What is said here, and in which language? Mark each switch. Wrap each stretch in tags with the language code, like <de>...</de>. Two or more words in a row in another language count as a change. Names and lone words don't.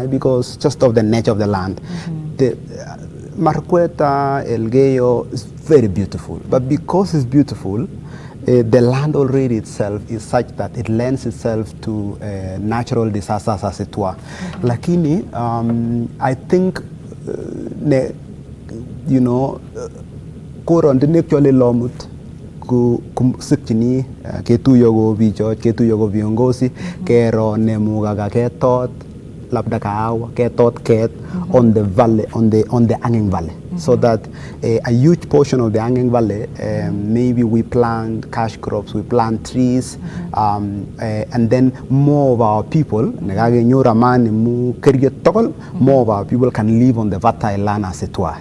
<en>Because just of the nature of the land. The Marakwet, Elgeyo is very beautiful, but because it's beautiful, the land already itself is such that it lends itself to natural disasters as it were.</en> <kln>Lakini,</kln> <en>I think, you know,</en> <kln>koron din actually lomut kusikchini ketuyo ko bichot, ketuyo ko viongozi, kero nemugaga ketot labda kahawa, ketot ket</kln> <en>on the valley, on the hanging valley. So that a huge portion of the hanging valley, maybe we plant cash crops, we plant trees, and then more of our people, more of our people can live on the fertile land as it were.</en>